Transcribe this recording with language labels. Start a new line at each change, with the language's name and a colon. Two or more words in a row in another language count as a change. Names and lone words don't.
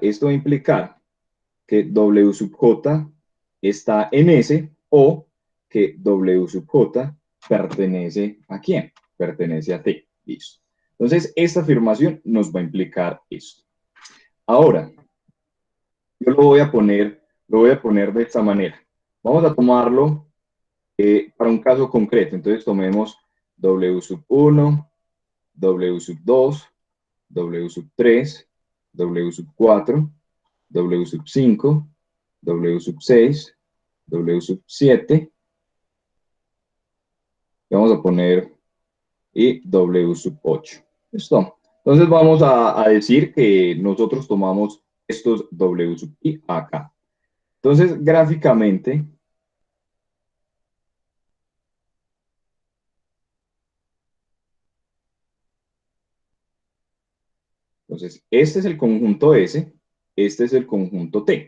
Spanish: Esto va a implicar que W sub J está en S o que W sub J pertenece a quién? Pertenece a T. Listo. Entonces, esta afirmación nos va a implicar esto. Ahora, yo lo voy a poner de esta manera. Vamos a tomarlo para un caso concreto. Entonces, tomemos W sub 1, W sub 2, W sub 3, W sub 4, W sub 5, W sub 6, W sub 7, vamos a poner y W sub 8. ¿Listo? Entonces vamos a decir que nosotros tomamos estos W sub i acá. Entonces, gráficamente, entonces, este es el conjunto S, este es el conjunto T.